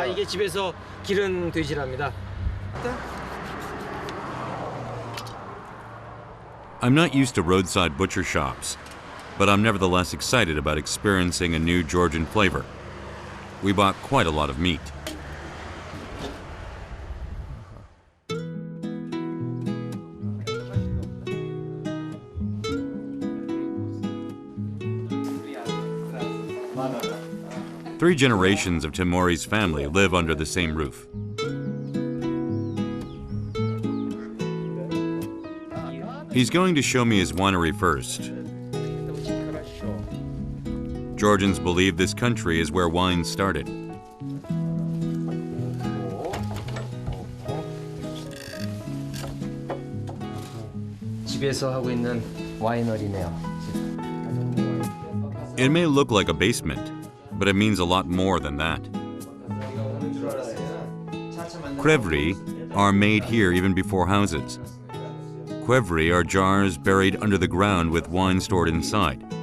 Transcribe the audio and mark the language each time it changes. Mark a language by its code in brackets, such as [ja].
[ko] 아, 이게 집에서 기른 돼지랍니다. [en] I'm not used to roadside butcher shops, but I'm nevertheless excited about experiencing a new Georgian flavor. We bought quite a lot of meat. Three generations of Timori's family live under the same roof. He's going to show me his winery first. Georgians believe this country is where wine started. [ko] 집에서 하고 있는 와이너리네요. [en] It may look like a basement, but it means a lot more than that. Krevri are made here even before houses. Krevri are jars buried under the ground with wine stored inside.